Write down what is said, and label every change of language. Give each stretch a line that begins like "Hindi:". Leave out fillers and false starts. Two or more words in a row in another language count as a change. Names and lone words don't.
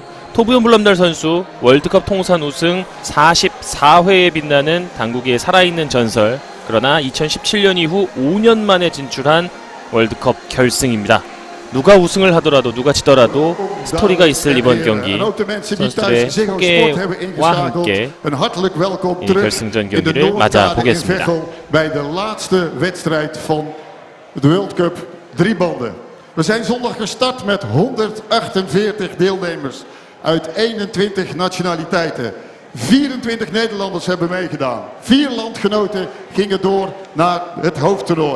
Korean: 토브연 브롬달 선수 월드컵 통산 우승 44회에 빛나는 당구계의 살아있는 전설. 그러나 2017년 이후 5년 만에 진출한 월드컵 결승입니다. 누가 우승을 하더라도 누가 지더라도 스토리가 있을 이번 경기, 선수들의 소개와 함께 이 결승전 경기를 맞아보겠습니다.
Dutch: Bij de laatste wedstrijd van de World Cup driebanden. We zijn zondag gestart met 148 deelnemers uit 21 nationaliteiten. 24 Nederlanders hebben meegedaan. 4 landgenoten gingen door naar het hoofdtoernooi.